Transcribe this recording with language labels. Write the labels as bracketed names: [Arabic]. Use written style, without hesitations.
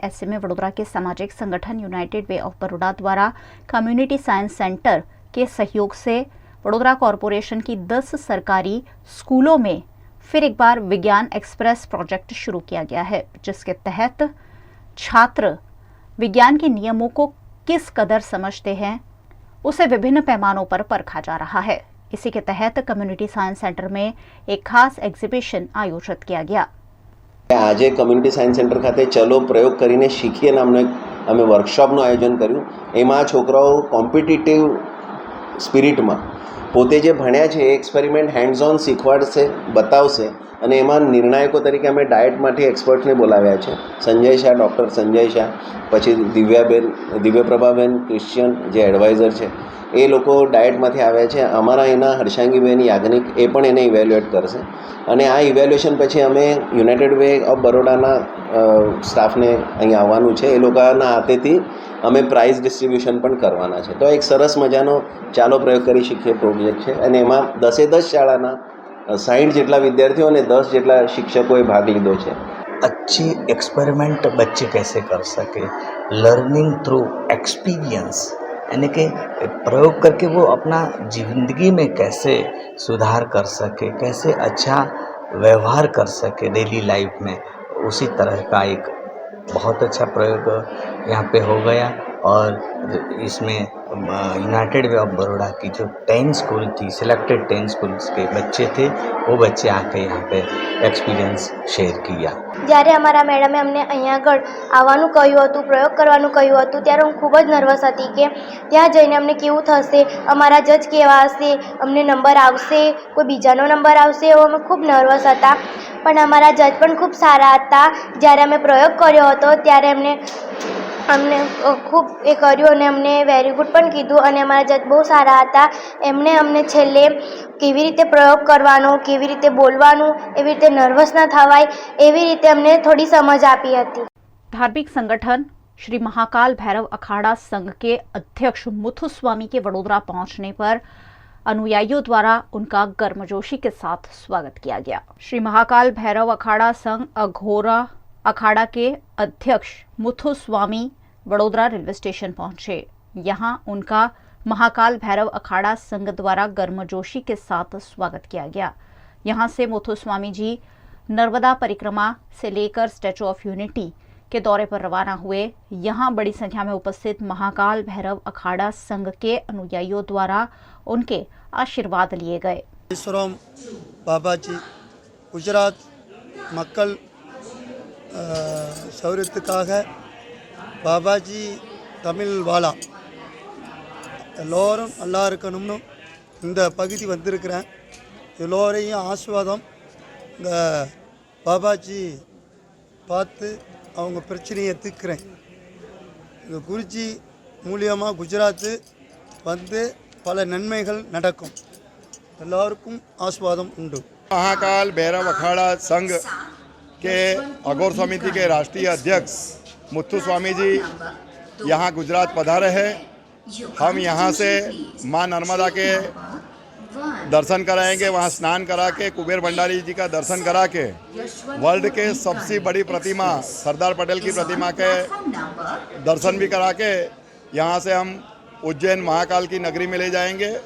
[Hindi] ऐसे में वडोदरा के सामाजिक संगठन यूनाइटेड वे ऑफ बड़ौदा द्वारा कम्युनिटी साइंस सेंटर के सहयोग से वडोदरा कॉरपोरेशन की 10 सरकारी स्कूलों में फिर एक बार विज्ञान एक्सप्रेस प्रोजेक्ट शुरू किया गया है, जिसके तहत छात्र विज्ञान के नियमों को किस कदर समझते हैं उसे विभिन्न पैमानों पर परखा जा रहा है। इसी के तहत कम्युनिटी साइंस सेंटर में एक खास एग्जीबिशन आयोजित किया गया। [Gujarati] આજે કમ્યુનિટી સાયન્સ સેન્ટર ખાતે ચલો પ્રયોગ કરીને શીખીએ નામનો અમે વર્કશોપનું આયોજન કર્યું। એમાં છોકરાઓ કોમ્પિટિટિવ સ્પિરિટમાં પોતે જે ભણ્યા છે એ એક્સપેરિમેન્ટ હેન્ડ્સ ઓન શીખવાડશે, બતાવશે અને એમાં નિર્ણાયકો તરીકે અમે ડાયટમાંથી એક્સપર્ટને બોલાવ્યા છે। સંજય શાહ, ડૉક્ટર સંજય શાહ, પછી દિવ્યપ્રભાબેન ક્રિશ્ચિયન જે એડવાઇઝર છે, એ લોકો ડાયટમાંથી આવ્યા છે। અમારા એના હર્ષાંગીબેન યાજ્ઞિક એ પણ એને ઇવેલ્યુએટ કરશે અને આ ઇવેલ્યુએશન પછી અમે યુનાઇટેડ વે ઓફ બરોડાના સ્ટાફને અહીં આવવાનું છે। એ લોકોના હાથેથી અમે પ્રાઇઝ ડિસ્ટ્રીબ્યુશન પણ કરવાના છે। તો એક સરસ મજાનો ચાલો પ્રયોગ કરી શીખીએ પ્રોજેક્ટ છે અને એમાં 10 શાળાના 60 જેટલા વિદ્યાર્થીઓ અને 10 જેટલા શિક્ષકોએ ભાગ લીધો છે। [Hindi] अच्छी एक्सपेरिमेंट बच्चे कैसे कर सके, [English] learning through experience, [Hindi] यानी कि प्रयोग करके वो अपना ज़िंदगी में कैसे सुधार कर सके, कैसे अच्छा व्यवहार कर सके डेली लाइफ में, उसी तरह का एक बहुत अच्छा प्रयोग यहाँ पे हो गया। और इसमें यूनाइटेड वे ऑफ बड़ौदा की जो 10 स्कूल थी, सिलेक्टेड 10 स्कूल्स के बच्चे थे, वो बच्चे आके यहाँ पे एक्सपीरियंस शेयर किया। [Gujarati] જ્યારે અમારા મેડમે અમને અહીંયા આગળ આવવાનું કહ્યું હતું, પ્રયોગ કરવાનું કહ્યું હતું, ત્યારે હું ખૂબ જ નર્વસ હતી કે ત્યાં જઈને અમને કેવું થશે, અમારા જજ કેવા હશે, અમને નંબર આવશે, કોઈ બીજાનો નંબર આવશે, એવો અમે ખૂબ નર્વસ હતા। પણ અમારા જજ પણ ખૂબ સારા હતા। જ્યારે અમે પ્રયોગ કર્યો હતો ત્યારે અમને ખૂબ એ કર્યું અને અમને વેરી ગુડ પણ કીધું અને અમારા જજ બહુ સારા હતા। એમણે અમને છેલ્લે કેવી રીતે પ્રયોગ કરવાનો, કેવી રીતે બોલવાનું, એવી રીતે નર્વસ ન થવાય, એવી રીતે અમને થોડી સમજ આપી હતી। [Hindi] धार्मिक संगठन श्री महाकाल भैरव अखाड़ा संघ के अध्यक्ष मुथुस्वामी के वडोदरा पहुंचने पर अनुयायियों द्वारा उनका गर्मजोशी के साथ स्वागत किया गया। श्री महाकाल भैरव अखाड़ा संघ अघोरा अखाड़ा के अध्यक्ष मुथुस्वामी वडोदरा रेलवे स्टेशन पहुंचे। यहां उनका महाकाल भैरव अखाड़ा संघ द्वारा गर्मजोशी के साथ स्वागत किया गया। यहां से मुथुस्वामी जी नर्मदा परिक्रमा से लेकर स्टैचू ऑफ यूनिटी के दौरे पर रवाना हुए। यहां बड़ी संख्या में उपस्थित महाकाल भैरव अखाड़ा संघ के अनुयायियों द्वारा उनके आशीर्वाद लिए गए। [Tamil] बाबाजी गुजरात மக்கள் சௌரியத்துக்காக பாபாஜி தமிழ் வாழா எல்லோரும் நல்லா இருக்கணும்னு இந்த பகுதி வந்திருக்கிறேன்। எல்லோரையும் ஆசீர்வாதம் இந்த பாபாஜி பார்த்து அவங்க பிரச்சனையை தீர்க்கிறேன்। இந்த குருஜி மூலியமாக குஜராத்து வந்து பல நன்மைகள் நடக்கும்। எல்லாருக்கும் ஆசீர்வாதம் உண்டு। [Hindi] महाकाल भैरव अखाड़ा संघ के अघोर समिति के राष्ट्रीय अध्यक्ष मुथु स्वामी जी यहाँ गुजरात पधारे हैं। हम यहाँ से माँ नर्मदा के दर्शन कराएंगे, वहाँ स्नान करा के कुबेर भंडारी जी का दर्शन करा के वर्ल्ड के सबसे बड़ी प्रतिमा सरदार पटेल की प्रतिमा के दर्शन भी करा के यहाँ से हम उज्जैन महाकाल की नगरी में ले जाएंगे।